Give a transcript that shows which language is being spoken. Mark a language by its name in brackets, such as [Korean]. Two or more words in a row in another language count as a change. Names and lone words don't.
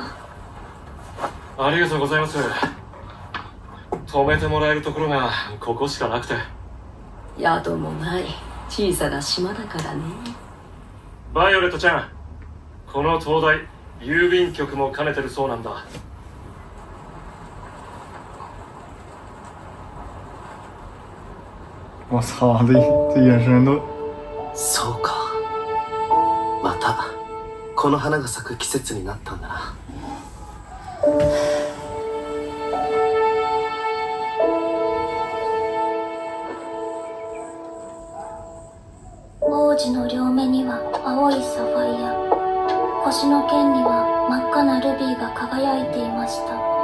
[Japanese] ありがとうございます。止めてもらえるところがここしかなくて。宿もない小さな島だからね。バイオレットちゃん、この灯台郵便局も兼ねてるそうなんだ。 [Chinese] 我操，这眼神都。 [Japanese] そうか。またこの花が咲く季節になったんだな。王子の両目には青いサファイア、腰の剣には真っ赤なルビーが輝いていました。